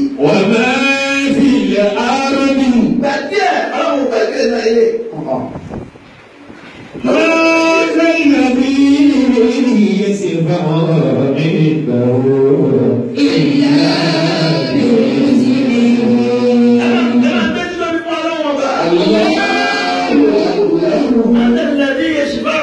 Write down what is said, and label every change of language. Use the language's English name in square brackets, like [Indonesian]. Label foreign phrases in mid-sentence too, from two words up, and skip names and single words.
[Arabic] وما في الأرض [Yoruba] gbàdé ọlọ́run gbàgbé náà yé. [Arabic] ما ذا الذي يسمع عنده إلا بإذنه الله أنت الذي يشفع